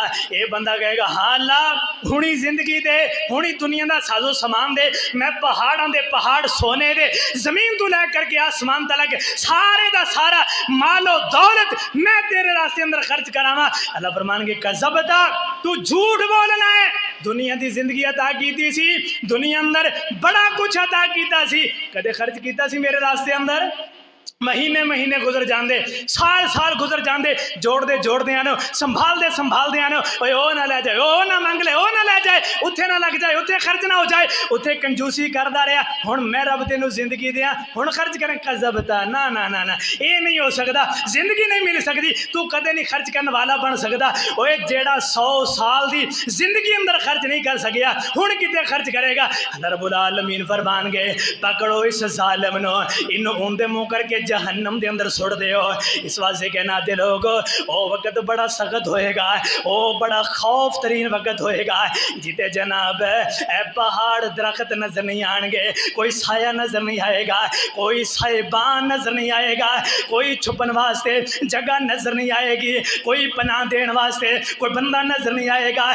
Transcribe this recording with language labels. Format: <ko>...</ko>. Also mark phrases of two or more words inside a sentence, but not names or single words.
<pa>اے بندہ کہے گا ہاں اللہ ہونی زندگی دے، ہونی دنیا دا سازو سامان دے، میں پہاڑاں دے پہاڑ سونے دے، زمین تو لے کر کے آسمان تلک سارے دا سارا مال و دولت میں تیرے راستے اندر خرچ کراواں۔ اللہ فرمان گے کذبتا تو جھوٹ بولنا ہے، دنیا دی زندگی عطا کیتی سی، دنیا اندر بڑا کچھ عطا کیتا سی، کدے خرچ کیتا سی میرے راستے اندر؟ مہینے گزر جاندے، سال گزر جاندے، جوڑ دے آنے سنبھال دے آنے، اوے او نہ لے جائے، او نہ منگ لے، او نہ لے جائے، اتھے نہ لگ جائے، اتھے خرچ نہ ہو جائے، اتھے کنجوسی کردا رہیا، ہن میں رب تینوں زندگی دیاں ہن خرچ کریں کذبتا نا اے نہیں ہو سکدا، زندگی نہیں مل سکتی، تو کدے نہیں خرچ کرنے والا بن سکدا۔ اوے جیڑا 100 سال دی زندگی اندر خرچ نہیں کر سکیا ہن کتے خرچ کرے گا؟ اللہ رب العالمین فرمان گے پکڑو اس ظالم نو، انہوں اوندے منہ کر کے جہنم دے اندر سڑ دے ہو۔ اس واسطے کہنا دے لوگو او وقت بڑا سخت ہوئے گا، او بڑا خوف ترین وقت ہوئے گا جیتے جناب اے پہاڑ درخت نظر نہیں آن گے، کوئی سایہ نظر نہیں آئے گا، کوئی سائبان نظر نہیں آئے گا، کوئی چھپن واسطے جگہ نظر نہیں آئے گی، کوئی پناہ دین واسطے کوئی بندہ نظر نہیں آئے گا۔</pa>